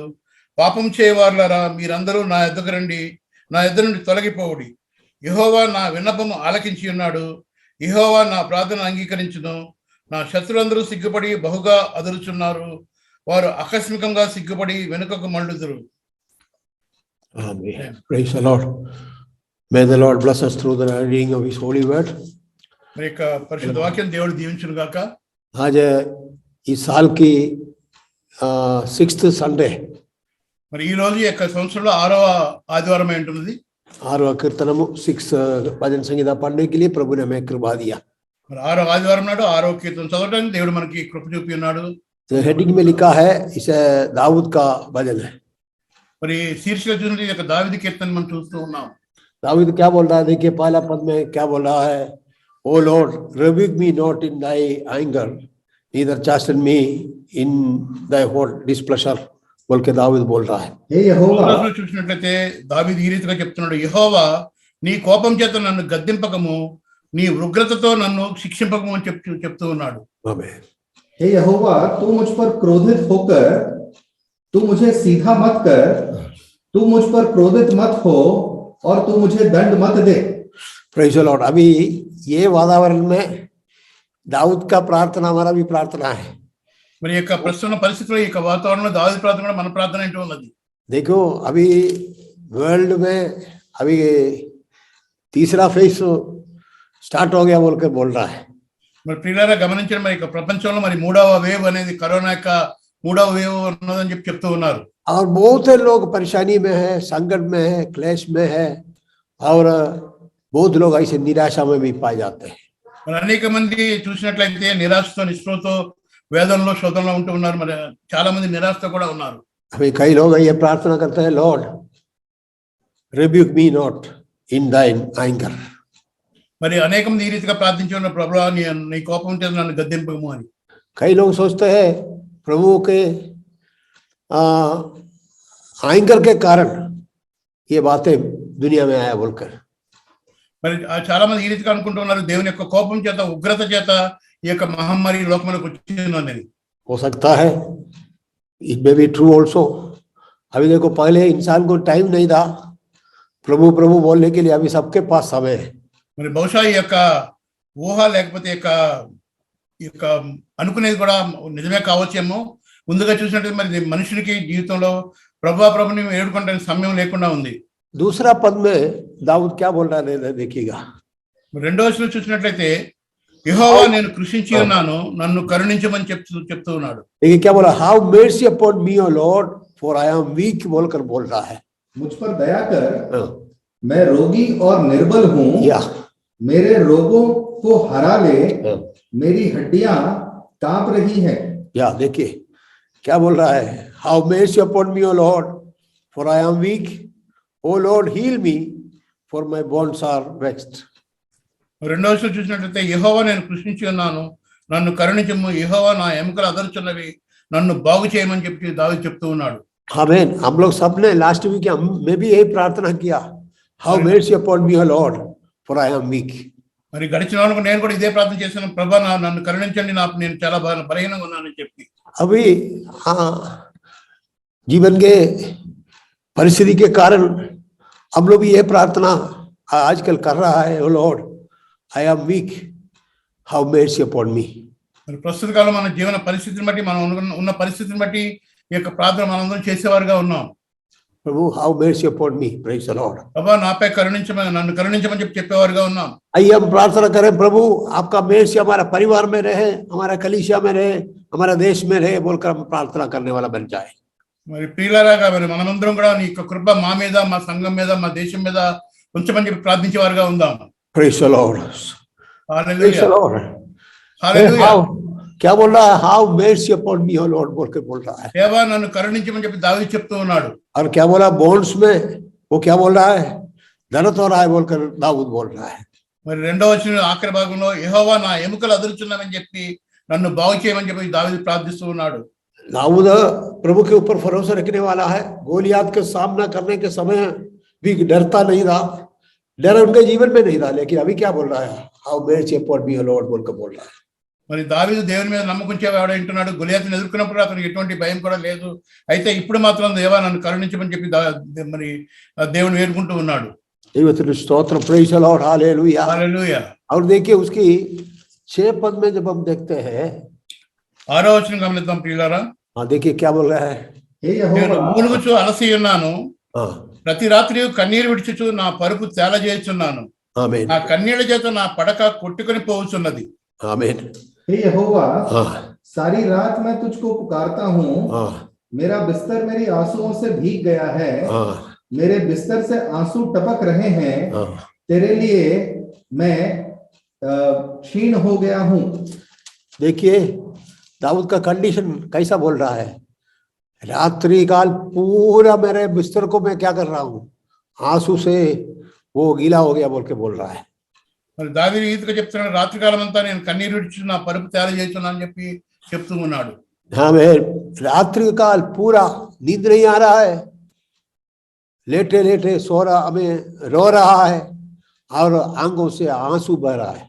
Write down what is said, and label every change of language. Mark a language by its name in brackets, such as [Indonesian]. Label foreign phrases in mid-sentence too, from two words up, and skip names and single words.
[Telugu] పాపం చేయవారులారా, మీరందరూ నా ఎద్దకు రండి, నా ఎద్దు నుండి తొలగిపోవుడి. యెహోవా నా విన్నపము ఆలకించి ఉన్నాడు. యెహోవా నా ప్రార్థన అంగీకరించును. నా శత్రులందరూ సిగ్గుపడి బహుగా అదురుచున్నారు. వారు ఆకస్మికంగా సిగ్గుపడి వెనుకకు మళ్ళుదురు. [English] Amen. Praise the Lord. May the Lord bless us through the reading of His holy word. [Telugu] మరి యొక్క పరిశుద్ధ వాక్యం దేవుడు దీవించును గాక. [Hindi] आज इस साल की 6th संडे, [Telugu] మరి ఈ రోజు యొక్క సంవత్సరంలో 6వ ఆదివారం ఉంటుంది. [Hindi] 6వ कीर्तनము 6 भजन संगीता पढ़ने के लिए प्रभु ने हमें कृपा दिया. [Telugu] మరి 6వ ఆదివారం నాడు 6వ కీర్తన చదవడానికి దేవుడు మనకి కృప చూపి ఉన్నాడు. [Hindi] हेडिंग में लिखा है, इसे दाऊद का भजन है. [Telugu] మరి శీర్షిక చూడండి, ఈ యొక్క దావీదు కీర్తన మనం చూస్తూ ఉన్నాం. [Hindi] दाऊद क्या बोल रहा है? देखिए पहला पद में क्या बोल रहा है? [English] O Lord, rebuke me not in thy anger, neither chasten me in thy hot displeasure, [Hindi] बोल के दाऊद बोल रहा है. हे यहोवा, [Telugu] రోజులో చూసినట్లయితే దావీదు ఈ రీతిగా చెప్తున్నాడు, యెహోవా, నీ కోపం చేత నన్ను గద్దింపకము, నీ ఉగ్రతతో నన్ను శిక్షింపకము అని చెప్తూ ఉన్నాడు. [Hindi] आमीन. हे यहोवा, तू मुझ पर क्रोधित होकर तू मुझे सीधा मत कर, तू मुझ पर क्रोधित मत हो और तू मुझे दंड मत दे. [English] Praise the Lord. [Hindi] अभी ये वातावरण में दाऊद का प्रार्थना हमारा भी प्रार्थना है. [Telugu] మరి యొక్క ప్రస్తుత పరిస్థితిలో ఈ యొక్క వాతావరణంలో దావీదు ప్రార్థన కూడా మన ప్రార్థన ఏంటో ఉన్నది. [Hindi] देखो अभी वर्ल्ड में अभी तीसरा [English] phase start [Hindi] हो गया बोल के बोल रहा है. [Telugu] మరి ప్రియులారా గమనించండి, మరి ప్రపంచంలో మరి 3వ వేవ్ అనేది కరోనా యొక్క 3వ వేవ్ ఉన్నదని చెప్తూ ఉన్నారు. [Hindi] और बहुत से लोग परेशानी में है, संकट में है, क्लेश में है, और बहुत लोग ऐसे निराशा में भी पाए जाते हैं. [Telugu] మరి అనేక మంది చూసినట్లయితే నిరాశతో, నిస్పృహతో, వేదనలో, శోధనలో ఉంటూ ఉన్నారు. మరి చాలా మంది నిరాశతో కూడా ఉన్నారు. [Hindi] अभी कई लोग ये प्रार्थना करते हैं, [English] Lord rebuke me not in thine anger. [Telugu] మరి అనేక మంది ఈ రీతిగా ప్రార్థించి ఉన్న, ప్రభువా నీ కోపం చేత నన్ను గద్దింపము అని. [Hindi] कई लोग सोचते हैं प्रभु के एंगर के कारण ये बातें दुनिया में आया बोलकर. [Telugu] మరి చాలా మంది ఈ రీతిగా అనుకుంటూ ఉన్నారు, దేవుని యొక్క కోపం చేత, ఉగ్రత చేత ఈ యొక్క మహమ్మారి లోకంలోకి వచ్చిందని. [Hindi] हो सकता है, [English] it may be true also. [Hindi] अभी देखो, पहले इंसान को टाइम नहीं था प्रभु प्रभु बोलने के लिए, अभी सबके पास समय है. [Telugu] మరి బహుశా ఈ యొక్క ఊహ లేకపోతే ఈ యొక్క అనుకునేది కూడా నిజమే కావచ్చేమో. ముందుగా చూసినట్టు మరి మనుషులకి జీవితంలో ప్రభుని ఏడుకుంటానికి సమయం లేకుండా ఉంది. [Hindi] दूसरा पद में दाऊद क्या बोल रहा है देखिएगा. [Telugu] రెండో వచనం చూసినట్లయితే, యెహోవా, నేను కృషించి ఉన్నాను, నన్ను కరుణించమని చెప్తూ ఉన్నాడు. [Hindi] देखिए क्या बोला, [English] how mercy upon me o Lord, for I am weak [Hindi] बोलकर बोल रहा है. मुझ पर दया कर, मैं रोगी और निर्बल हूँ. या मेरे रोगों को हरा ले, मेरी हड्डियां कांप रही हैं. या देखिए क्या बोल रहा है, [English] how mercy upon me o Lord, for I am weak O Lord, heal me, for my bones are vexed. [Telugu] రెండవ వచనం చూసినట్లయితే యెహోవా నేను కృషించి ఉన్నాను, నన్ను కరుణించము, యెహోవా నా ఎముకలు అదరుచున్నవి, నన్ను బాగు చేయమని చెప్పి దావీదు చెప్తూ ఉన్నాడు. [Hindi] आमीन। हम लोग सबने [English] last week [Hindi] मैं भी यही प्रार्थना किया, [English] how mercy upon me, O Lord, for I am weak. [Telugu] మరి గడిచిన వాళ్ళకు నేను కూడా ఇదే ప్రార్థన చేశాను, ప్రభా నన్ను కరుణించండి, నేను చాలా బలహీనంగా ఉన్నానని చెప్పి. [Hindi] अभी जीवन के परिस्थिति के कारण हम लोग भी ये प्रार्थना आजकल कर रहा है, [English] O Lord I am weak, how mercy upon me. [Telugu] మరి ప్రస్తుత కాలం మన జీవన పరిస్థితిని బట్టి, మనం ఉన్న పరిస్థితిని బట్టి ఈ యొక్క ప్రార్థన మనందరం చేసేవారుగా ఉన్నాం. [English] प्रभु how mercy upon me, praise the Lord. [Telugu] ప్రభా నాపై కరుణించమని, నన్ను करुణించమని చెప్పేవారుగా ఉన్నాం. [Hindi] आइए हम प्रार्थना करें, प्रभु आपका mercy हमारा परिवार में रहे, हमारा कलीसिया में रहे, हमारा देश में रहे, बोलकर हम प्रार्थना करने वाला बन जाए. [Telugu] మరి ప్రియులారా, మరి మనమందరం కూడా నీ యొక్క కృప మా మీద, మా సంఘం మీద, మా దేశం మీద ఉంచమని చెప్పి ప్రార్థించేవారుగా ఉందాం. [English] Praise the Lord. Praise [Telugu] హల్లెలూయా [English] the Lord. [Telugu] హల్లెలూయా. [Hindi] क्या बोल रहा है, [English] how mercy upon me, O Lord, [Hindi] बोल के बोल रहा है. [Telugu] దేవా నన్ను కరుణించమని చెప్పి దావీదు చెప్తూ ఉన్నాడు. [Hindi] और क्या बोला बोन्स में, वो क्या बोल रहा है, दर्द हो रहा है बोलकर दाऊद बोल रहा है. [Telugu] మరి రెండవ వచనం ఆఖరి భాగంలో యెహోవా నా ఎముకలు అదురుచున్నామని చెప్పి నన్ను బాగు చేయమని చెప్పి దావీదు ప్రార్థిస్తూ ఉన్నాడు. [Hindi] दाऊद प्रभु के ऊपर भरोसा रखने वाला है, गोलियात के सामना करने के समय भी डरता नहीं था, डर उनके जीवन में नहीं था, लेकिन अभी क्या बोल रहा है, [English] how mercy upon me, O Lord, [Hindi] बोलकर बोल रहा है. [Telugu] మరి దావీదు దేవుని మీద నమ్మకంచేవాడు అంటున్నాడు. గొలియాతుని ఎదుర్కొన్నప్పుడు అతనికి ఎటువంటి భయం కూడా లేదు. అయితే ఇప్పుడు మాత్రం దేవా నన్ను కరుణించమని చెప్పి మరి దేవుని వేడుకుంటూ ఉన్నాడు. [English] स्तोत्र, Praise the Lord, hallelujah [Telugu] హల్లెలూయా. [Hindi] और देखिए उसकी 6 पद में जब हम देखते हैं, [Telugu] 6వ వచనం గమనిద్దాం ప్రియులారా. [Hindi] हाँ देखिए क्या बोल रहा है. हे [Telugu] నేను [Hindi] यहोवा, [Telugu] మూలుగుచు అలసి ఉన్నాను, [Hindi] हाँ [Telugu] ప్రతి రాత్రి కన్నీరు విడిచుచు నా పరుపు తేలజేయుచున్నాను, [Hindi] आमीन [Telugu] నా కన్నీళ్ల చేత నా పడక కొట్టుకొని పోవుచున్నది. [Hindi] आमीन. हे यहोवा, हाँ सारी रात मैं तुझको पुकारता हूँ, हाँ मेरा बिस्तर मेरी आंसुओं से भीग गया है, हाँ मेरे बिस्तर से आंसू टपक रहे हैं, हाँ. तेरे लिए मैं क्षीण हो गया हूँ. देखिए दाऊद का कंडीशन कैसा बोल रहा है, रात्रि काल पूरा मेरे बिस्तर को मैं क्या कर रहा हूँ, आंसू से वो गीला हो गया बोल के बोल रहा है. [Telugu] మరి దావీదు ఈ రీతిగా చెప్తున్నాడు, రాత్రికాలం అంతా నేను కన్నీరు విడిచి నా పరుపు తేలజేయుచున్నాను అని చెప్పి చెప్తూ ఉన్నాడు. [Hindi] हाँ मैं रात्रि काल पूरा नींद नहीं आ रहा है, लेटे लेटे सो रहा, हमें रो रहा है और आंखों से आंसू बह रहा है.